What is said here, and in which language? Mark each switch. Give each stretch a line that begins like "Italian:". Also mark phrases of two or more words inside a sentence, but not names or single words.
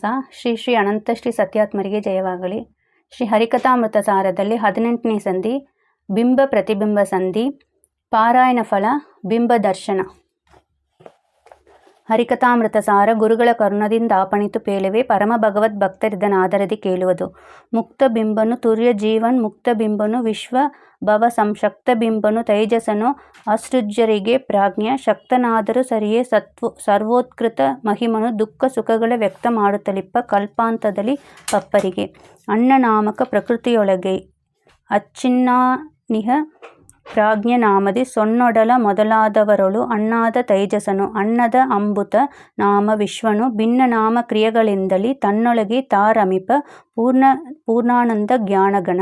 Kannada: ಶ್ರೀ ಶ್ರೀ ಅನಂತ ಶ್ರೀ ಸತ್ಯಾತ್ಮರಿಗೆ ಜಯವಾಗಲಿ. ಶ್ರೀ ಹರಿಕಥಾಮೃತ ಸಾರದಲ್ಲಿ 18ನೇ ಸಂಧಿ ಬಿಂಬ ಪ್ರತಿಬಿಂಬ ಸಂಧಿ. ಪಾರಾಯಣ ಫಲ ಬಿಂಬ ದರ್ಶನ. ಹರಿಕಥಾಮೃತ ಸಾರ ಗುರುಗಳ ಕರುಣದಿಂದ ಆಪಣಿತು ಪೇಳುವೆ. ಪರಮ ಭಗವದ್ ಭಕ್ತರಿದನಾದರದಿ ಕೇಳುವುದು. ಮುಕ್ತ ಬಿಂಬನು ತುರ್ಯ ಜೀವನ್ ಮುಕ್ತ ಬಿಂಬನು ವಿಶ್ವ ಭವ ಸಂಶಕ್ತ ಬಿಂಬನು ತೈಜಸನು ಅಸೃಜ್ಯರಿಗೆ ಪ್ರಾಜ್ಞ ಶಕ್ತನಾದರೂ ಸರಿಯೇ ಸರ್ವೋತ್ಕೃತ ಮಹಿಮನು ದುಃಖ ಸುಖಗಳ ವ್ಯಕ್ತ ಮಾಡುತ್ತಲಿಪ್ಪ ಕಲ್ಪಾಂತದಲ್ಲಿ ಪಪ್ಪರಿಗೆ. ಅಣ್ಣ ನಾಮಕ ಪ್ರಕೃತಿಯೊಳಗೆ ಅಚ್ಚಿನ್ನಾನಿಹ ಪ್ರಾಜ್ಞ ನಾಮದಿ ಸೊನ್ನೊಡಲ ಮೊದಲಾದವರೊಳು ಅಣ್ಣಾದ ತೈಜಸನು ಅನ್ನದ ಅಂಬುತ ನಾಮ ವಿಶ್ವನು ಭಿನ್ನ ನಾಮ ಕ್ರಿಯೆಗಳಿಂದಲಿ ತನ್ನೊಳಗೆ ತಾರಮಿಪ ಪೂರ್ಣಾನಂದ ಜ್ಞಾನಗಣ.